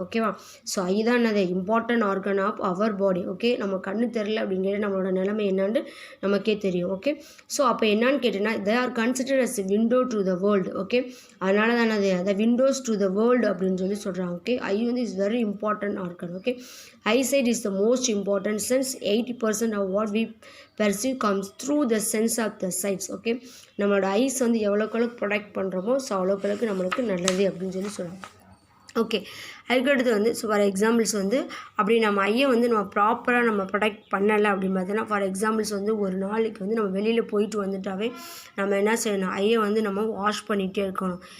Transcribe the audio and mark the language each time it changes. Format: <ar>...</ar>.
<en>ஓகேவா, so eye</en> <ta>தான் என்னது</ta> <en>Important organ of our body.</en> <ta>Okay, நம்ம கண்ணு தெரில அப்படிங்கிற நம்மளோட நிலைமை என்னான்னு நமக்கே தெரியும்.</ta> <en>okay, so</en> <ta>அப்போ என்னான்னு கேட்டீங்கன்னா</ta> <en>They are consider as window to the world.</en> <ta>Okay, அதனால தான் அது</ta> <en>the windows to the world</en> <ta>அப்படின்னு சொல்லி சொல்கிறாங்க.</ta> <en>Okay, eye வந்து is very important organ. Okay, eyesight is the most important sense. 80% of what we perceive comes through the sense of the sights.</en> <ta>Okay, நம்மளோட ice வந்து எவ்வளோக்கு ப்ரொடெக்ட் பண்ணுறோமோ ஸோ அவ்வளோக்கு நம்மளுக்கு நல்லது அப்படின்னு சொல்லி சொல்லுவோம். ஓகே, அதுக்கடுத்து வந்து ஸோ ஃபார் எக்ஸாம்பிள்ஸ் வந்து அப்படி நம்ம ஐயை வந்து நம்ம ப்ராப்பராக நம்ம ப்ரொடெக்ட் பண்ணலை அப்படின்னு பார்த்தோன்னா ஃபார் எக்ஸாம்பிள்ஸ் வந்து ஒரு நாளைக்கு வந்து நம்ம வெளியில் போயிட்டு வந்துட்டாவே நம்ம என்ன செய்யணும், ஐயை வந்து நம்ம வாஷ் பண்ணிகிட்டே இருக்கணும்.</ta>